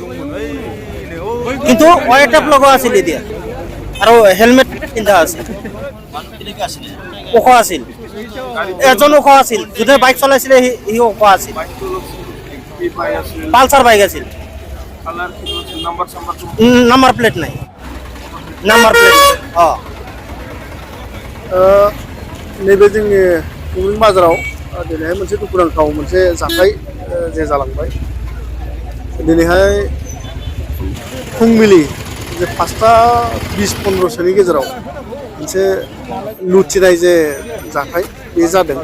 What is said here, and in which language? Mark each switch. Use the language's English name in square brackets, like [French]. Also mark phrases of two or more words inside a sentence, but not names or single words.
[Assamese] কিন্তু ৱাইটেপ লগোৱা আছিল এতিয়া, আৰু হেলমেট পিন্ধা আছিল। ওখ আছিল, এজন ওখ আছিল। যোনে বাইক চলাইছিলে সি ওখ আছিল। পালচাৰ বাইক আছিল, [English] number plate [Assamese] নাই। [English] number plate [Bodo] नैबे जोंनि कुंग्रिं बाजाराव दिनैहाय मोनसे दुखुनांथाव मोनसे जाथाय जे जालांबाय। दिनैहाय फुंबिलि जे 5:20-15 गेजेराव मोनसे लुथिनाय जे जाथाय बे जादों।